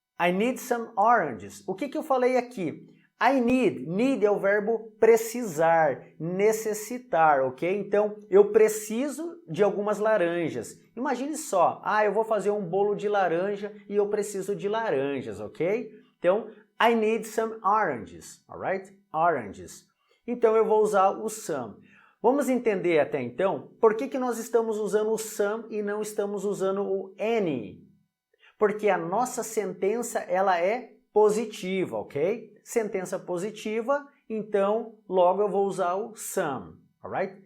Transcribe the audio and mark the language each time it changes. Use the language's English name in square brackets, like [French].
[English] I need some oranges. [Portuguese] O que eu falei aqui? [English] I need. [Portuguese] Need é o verbo precisar, necessitar, ok? Então, eu preciso de algumas laranjas. Imagine só, eu vou fazer um bolo de laranja e eu preciso de laranjas, ok? Então, [English] I need some oranges, alright? [Portuguese] Oranges. Então, eu vou usar o some. Vamos entender até então por que nós estamos usando o some e não estamos usando o any. Porque a nossa sentença, ela é positiva, ok? Sentença positiva, então logo eu vou usar o some, alright?